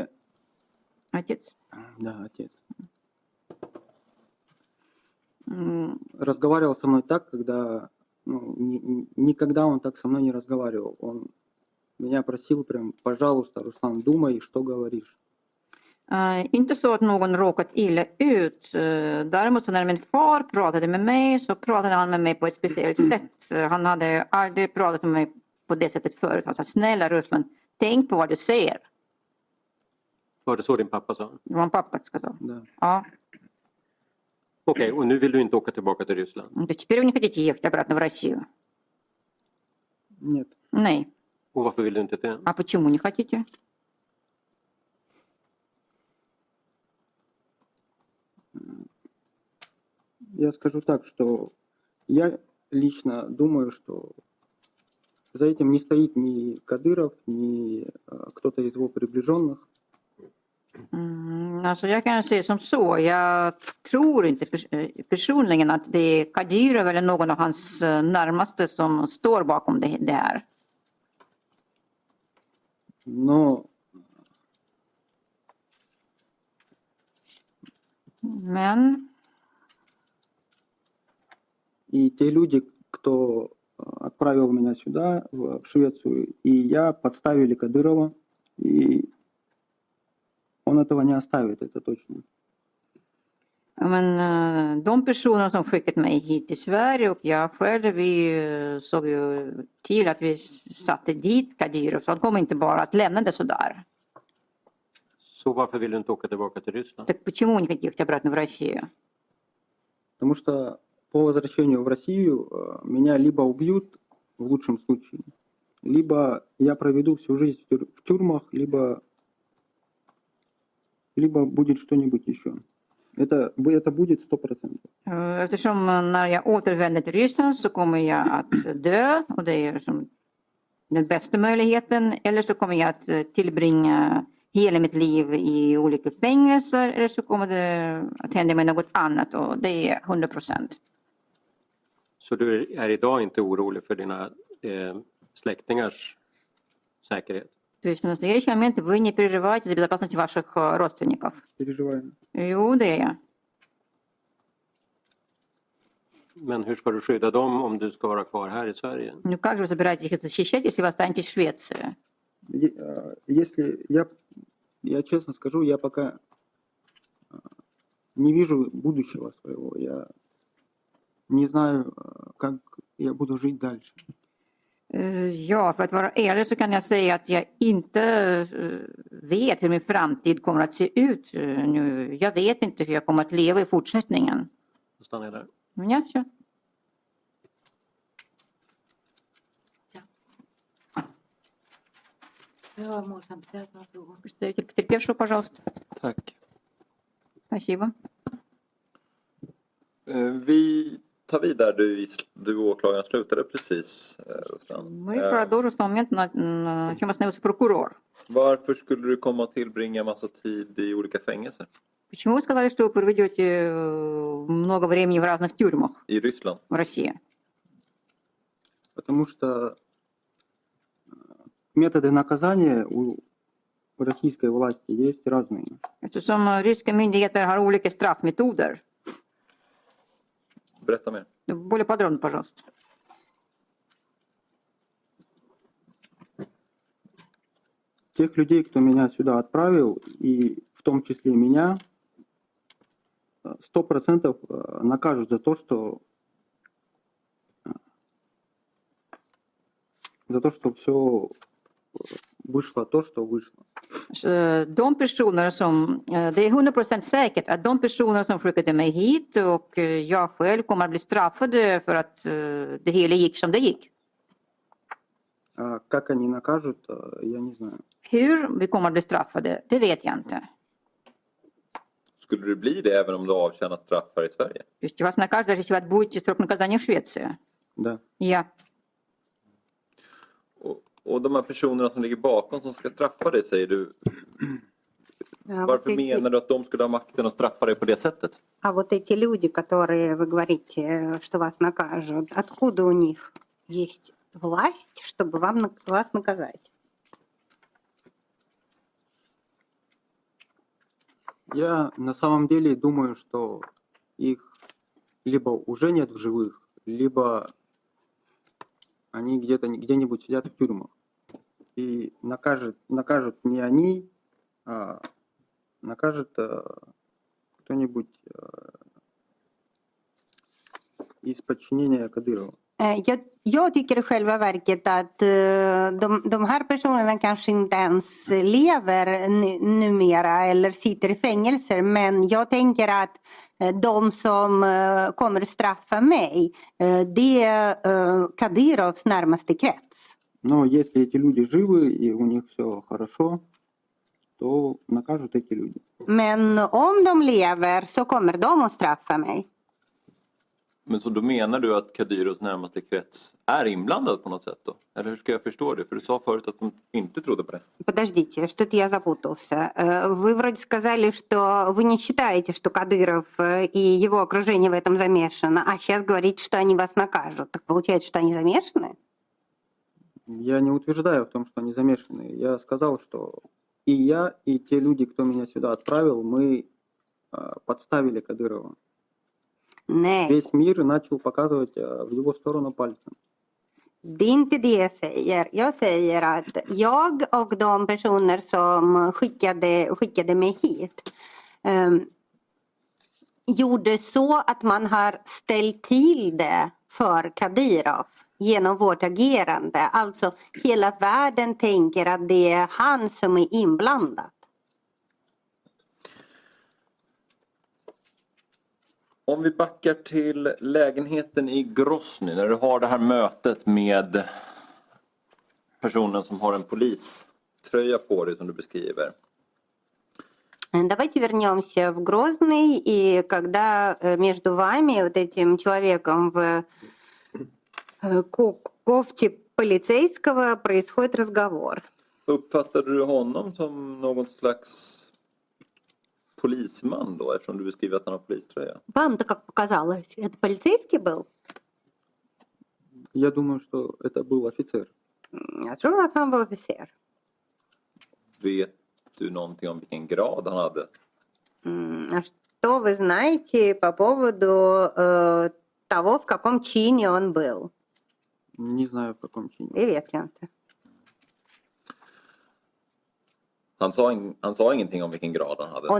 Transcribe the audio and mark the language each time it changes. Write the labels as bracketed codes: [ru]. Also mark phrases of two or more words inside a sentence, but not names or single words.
[ru] Отец. да, отец, М, разговаривал со мной так, когда, никогда он так со мной не разговаривал. Он меня просил прям, пожалуйста, Руслан, думай, что говоришь. [sv] Inte så att någon råkat illa ut. Däremot så när min far pratade med mig så pratade han med mig på ett speciellt sätt. Han hade aldrig pratat med mig på det sättet förut. Han sa snälla Ruslan, tänk på vad du säger. Var det så din pappa sa? Det var en pappa som sa. [ru] Да. [sv] Ja. Okej, och nu vill du inte åka tillbaka till Ryssland? [ru] То теперь вы не хотите ехать обратно в Россию? Нет. [sv] Nej. Och varför vill du inte det? [ru] А почему не хотите? Я скажу так, что я лично думаю, что за этим не стоит ни Кадыров, ни кто-то из его приближенных. [sv] Alltså jag kan säga som så. Jag tror inte personligen att det är Kadyrov eller någon av hans närmaste som står bakom det här. [ru] Но [sv] Men [ru] и те люди, кто отправил меня сюда, в Швецию, и я подставили Кадырова, и он этого не оставит, это точно. [sv] de personer som skickat mig hit till Sverige och jag själv, vi såg ju till att vi satte dit Kadyrov. Så han kommer inte bara att lämna det sådär. Så varför vill du inte åka tillbaka till Ryssland? [ru] Так почему не хотите ехать обратно в Россию? Потому что по возвращению в Россию меня либо убьют, в лучшем случае, либо я проведу всю жизнь в тюрьмах, либо будет что-нибудь еще. Это будет 100%. [sv] Eftersom när jag återvänder till Ryssland så kommer jag att dö och det är som den bästa möjligheten. Eller så kommer jag att tillbringa hela mitt liv i olika fängelser eller så kommer det att hända med något annat och det är 100%. Så du är idag inte orolig för dina släktingars säkerhet? [ru] То есть в настоящий момент вы не переживаете за безопасность ваших родственников? Переживаем. [sv] Jo, det är jag. Men hur ska du skydda dem om du ska vara kvar här i Sverige? [ru] Ну как же вы собираетесь их защищать, если вы останетесь в Швеции? Если я честно скажу, я пока не вижу будущего своего. Я не знаю, как я буду жить дальше. [sv] Ja, för att vara ärlig så kan jag säga att jag inte vet hur min framtid kommer att se ut nu. Jag vet inte hur jag kommer att leva i fortsättningen. Då stannar jag där. Men ja, kör. Ja, [ru] можно задать вопрос. Представитель потерпевшего, пожалуйста. [sv] Tack. [ru] Спасибо. [sv] Vi tar vid där du och åklagaren slutade precis, Ruslan. [ru] Мы продолжим с того момента, на чем остановился прокурор. [sv] Varför skulle du komma och tillbringa massa tid i olika fängelser [ru] Почему вы сказали, что вы проведете много времени в разных тюрьмах [sv] i Ryssland? [ru] в России? Потому что методы наказания у российской власти есть разные. [sv] Eftersom ryska myndigheter har olika straffmetoder. Berätta mer. [ru] Более подробно, пожалуйста. Тех людей, кто меня сюда отправил, и в том числе меня, 100% накажут за то, что все вышло то, что вышло. [sv] De personer som, det är 100% säkert att de personer som skickade mig hit och jag själv kommer att bli straffade för att det hela gick som det gick. [ru] А как они накажут, я не знаю. [sv] Hur vi kommer att bli straffade, det vet jag inte. Skulle du bli det även om du avtjänat straff här i Sverige? [ru] То есть вас накажут, даже если вы отбудете срок наказания в Швеции. Да. [sv] Ja. Och de här personerna som ligger bakom som ska straffa dig, säger du. Varför menar du att de skulle ha makten att straffa dig på det sättet? [ru] А вот эти люди, которые вы говорите, что вас накажут, откуда у них есть власть, чтобы вас наказать? Я на самом деле думаю, что их либо уже нет в живых, либо они где-нибудь сидят в тюрьмах. И накажут не они, а накажет кто-нибудь из подчинения Кадырова. [sv] Jag tycker i själva verket att de här personerna kanske inte ens lever numera eller sitter i fängelser, men jag tänker att de som kommer att straffa mig, det är Kadyrovs närmaste krets. [ru] Но если эти люди живы и у них все хорошо, то накажут эти люди. [sv] Men om de lever så kommer de att straffa mig. Men så då menar du att Kadyrovs närmaste krets är inblandad på något sätt då? Eller hur ska jag förstå det? För du sa förut att de inte trodde på det. [ru] Подождите, что-то я запутался. Вы вроде сказали, что вы не считаете, что Кадыров и его окружение в этом замешано, а сейчас говорите, что они вас накажут. Так получается, что они замешаны? Я не утверждаю в том, что они замешаны. Я сказал, что и я, и те люди, кто меня сюда отправил, мы подставили Кадырова. [sv] Nej, [ru] Весь мир начал показывать в его сторону пальцем. [sv] det är inte det jag säger. Jag säger att jag och de personer som skickade mig hit gjorde så att man har ställt till det för Kadyrov genom vårt agerande. Alltså hela världen tänker att det är han som är inblandad. Om vi backar till lägenheten i Grozny, när du har det här mötet med personen som har en poliströja på dig som du beskriver. [ru] Давайте вернемся в Грозный, и когда между вами, вот этим человеком в кофте полицейского, происходит разговор. [sv] Uppfattade du honom som någon slags polisman då, eftersom du beskriver att han har poliströja? [ru] Вам-то как показалось, это полицейский был? Я думаю, что это был офицер. [sv] Jag tror att han var officer. Vet du någonting om vilken grad han hade? [ru] А что вы знаете по поводу того, в каком чине он был? Не знаю, в каком чине. [sv] Det vet jag inte. Han sa ingenting om vilken grad han hade.